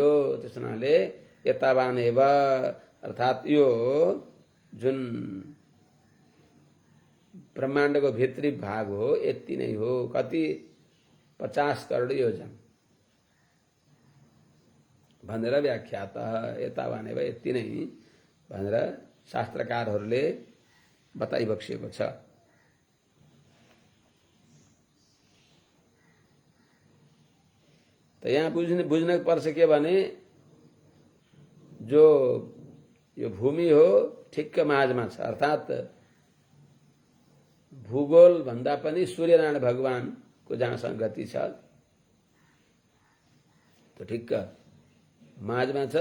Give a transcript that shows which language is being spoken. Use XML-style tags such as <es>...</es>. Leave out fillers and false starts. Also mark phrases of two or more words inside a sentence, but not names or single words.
<ne>त्यसो हुनाले</ne> <sa>यतावान एव</sa> <ne>अर्थात् यो जुन ब्रह्माण्डको भित्री भाग हो यति नै हो। कति 50 करोड योजन भनेर</ne> <sa>व्याख्यातः यतावान एव</sa> <ne>यति नै भनेर शास्त्रकारहरूले बताइबक्सिएको छ। त यहाँ बुझ्न पर्छ के भने जो यो भूमि हो ठिक्क माझमा छ अर्थात् भूगोल भन्दा पनि सूर्यनारायण भगवानको जहाँसँग गति छ त्यो ठिक्क माझमा छ।</ne>